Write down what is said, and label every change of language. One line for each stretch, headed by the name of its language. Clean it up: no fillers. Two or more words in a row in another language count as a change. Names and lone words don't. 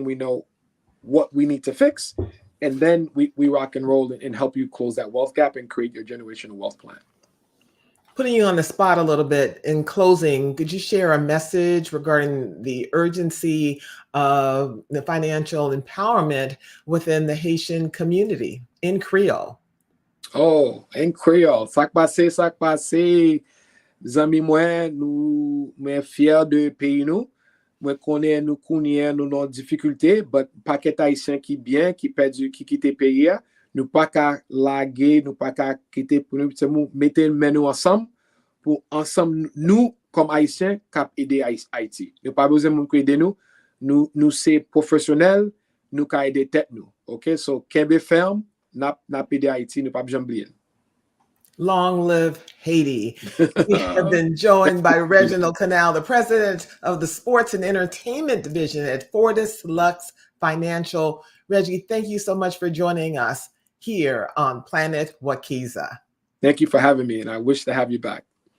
English: We know what we need to fix. And then we rock and roll and help you close that wealth gap and create your generational wealth plan. Putting you on the spot a little bit, in closing, could you share a message regarding the urgency of the financial empowerment within the Haitian community in Creole? Oh, in Creole.
Haitian Creole: Sak pase. Zami mwen, mwen fier de pays nou. Mwen konnen nou kounyen nou nan difficulté, but paquet haïtien qui bien, qui perdu, qui quitte pays, nous pas qu'à laguer, nous pas qu'à quitter pour nous mettre men nous ensemble, pour ensemble nous comme haïtiens cap aider Haïti. Nous pas besoin moun aider nous c'est professionnel, nous ka aider tête nous. OK? So, Kembe ferme, n'a pide Haïti, nous pas besoin oublier.
English: Long live Haiti. We have been joined by Reginald Canal, the president of the Sports and Entertainment Division at Fortis Lux Financial. Reggie, thank you so much for joining us here on Planet Wakiza. Thank you for having me, and I wish to have you back.